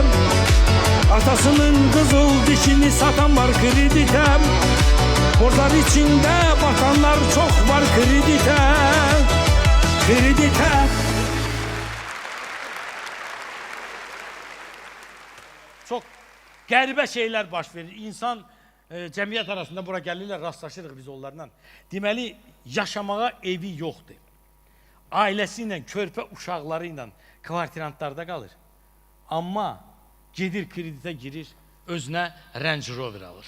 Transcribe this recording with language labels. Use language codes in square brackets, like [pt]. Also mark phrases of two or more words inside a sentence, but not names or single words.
[tr] Atasının kızıl dişini satan var kreditem. Borçlar içinde batanlar çok var kreditem. Kreditem. [az] Çok qəribə şeyler baş verir. İnsan cəmiyyət arasında bura gəlirlər, rastlaşırıq biz onlarla. Deməli, yaşamağa evi yoxdur. Ailəsi ilə, körpə uşaqları ilə kvartirantlarda qalır. Amma gedir kreditə girir, özünə Range Rover alır.